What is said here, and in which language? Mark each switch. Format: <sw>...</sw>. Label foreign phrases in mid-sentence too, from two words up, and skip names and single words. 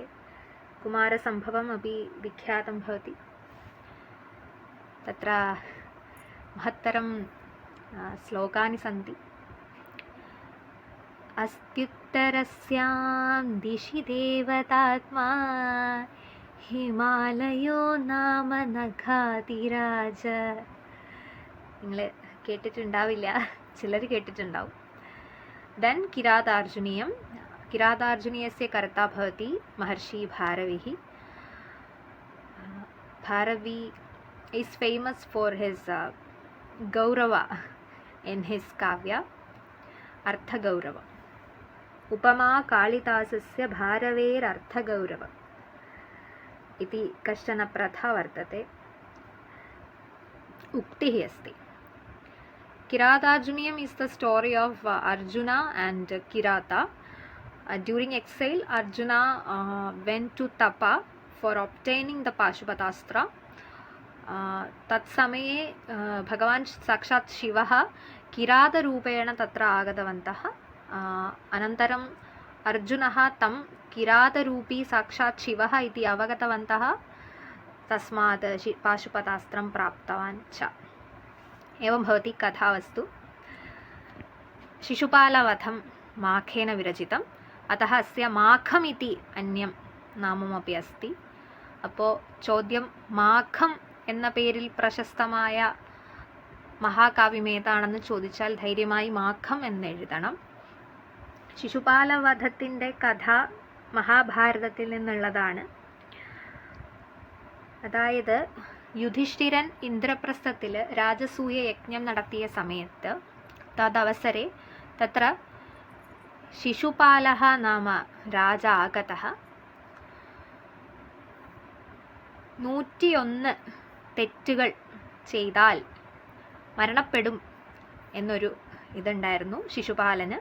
<sa>कुमारसम्भवम् अपि विख्यातं भवति. तत्र महत्तरं श्लोकानि सन्ति. अस्त्युत्तरस्यां दिशि देवतात्मा ഹിമാലയോ നാമ നഖാതിരാജ.</sa> <ml>നിങ്ങൾ കേട്ടിട്ടുണ്ടാവില്ല, ചിലർ കേട്ടിട്ടുണ്ടാവും. ദെൻ കിരാതാർജുനീയം.</ml> <sa>കിരാതാർജുനീയസ്യ കർത്താ ഭവതി മഹർഷി ഭാരവിഃ.</sa> <en>Bharavi is famous for his gaurava in his</en> <sa>കാവ്യ അർത്ഥഗൗരവം. उपमा कालिदासस्य भारवेरर्थगौरवम् इति कश्चन प्रथा वर्तते, उक्तिः अस्ति.</sa> <en>किरातार्जुनीयम् is the story of Arjuna and Kirata. During exile, Arjuna went to Tapa for obtaining the Pashupatastra.</en> <sa>तत्समये भगवान् साक्षात् शिवः किरातरूपेण तत्र आगतवन्तः. अनन्तरम् अर्जुनः तं किरातरूपी साक्षात् शिवः इति अवगतवन्तः. तस्मात् पाशुपतास्त्रं प्राप्तवान् च। एवं भवति कथावस्तु। शिशुपालवधं माखेन विरचितम्, अतः अस्य माखम् इति अन्यं नाममपि अस्ति.</sa> <ml>അപ്പോൾ ചോദ്യം, മാഖം എന്ന പേരിൽ പ്രശസ്തമായ മഹാകാവ്യം ഏതാണെന്ന് ചോദിച്ചാൽ ധൈര്യമായി മാഖം എന്നെഴുതണം. ശിശുപാലവധത്തിൻ്റെ കഥ മഹാഭാരതത്തിൽ നിന്നുള്ളതാണ്. അതായത് യുധിഷ്ഠിരൻ ഇന്ദ്രപ്രസ്ഥത്തിൽ രാജസൂയ യജ്ഞം നടത്തിയ സമയത്ത്</ml> <sa>തദവസരെ തത്ര ശിശുപാലः നാമ രാജ ആഗതः</sa> <ml>101 തെറ്റുകൾ ചെയ്താൽ മരണപ്പെടും എന്നൊരു ഇതുണ്ടായിരുന്നു ശിശുപാലന്.</ml>